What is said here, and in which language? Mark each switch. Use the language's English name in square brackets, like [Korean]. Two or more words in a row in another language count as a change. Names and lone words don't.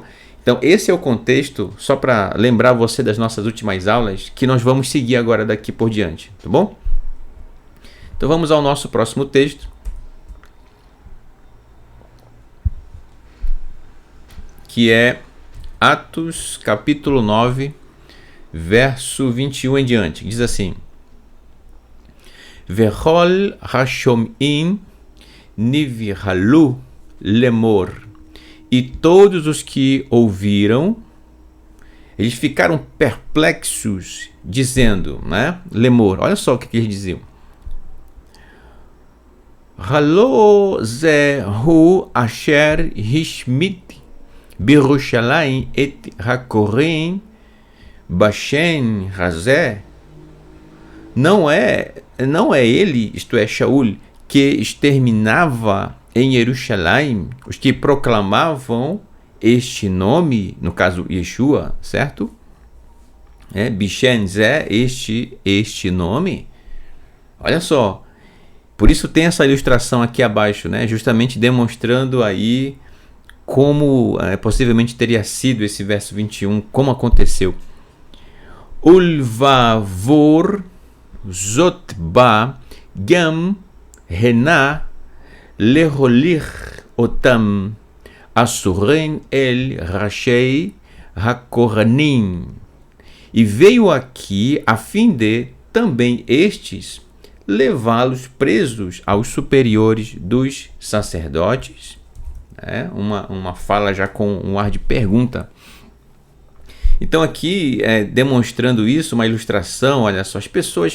[Portuguese] Então esse é o contexto, só para lembrar você das nossas últimas aulas, que nós vamos seguir agora daqui por diante, tá bom? Então vamos ao nosso próximo texto, que é Atos capítulo 9, verso 21 em diante. Diz assim: [Hebrew] וכל השומעים נבהלו לאמר. [Portuguese] E todos os que ouviram, eles ficaram perplexos, dizendo, né? Lemor, olha só o que eles diziam. [Hebrew] הלא זהו אשר השמיד בירושלים את הקוראים בשם הזה. [Portuguese] Não é ele, isto é, Shaul, que exterminava em Jerusalém os que proclamavam este nome, no caso Yeshua, certo? [Hebrew] בשם הזה, [Portuguese] este nome. Olha só, por isso tem essa ilustração aqui abaixo, né? Justamente demonstrando aí como possivelmente teria sido esse verso 21, como aconteceu. [Hebrew] ולבעבור זאת בא גם הנה להוליך אותם אסורים אל ראשי הכהנים. [Portuguese] E veio aqui a fim de também estes levá-los presos aos superiores dos sacerdotes. Uma fala já com um ar de pergunta. Então aqui, demonstrando isso, uma ilustração, olha só, as pessoas...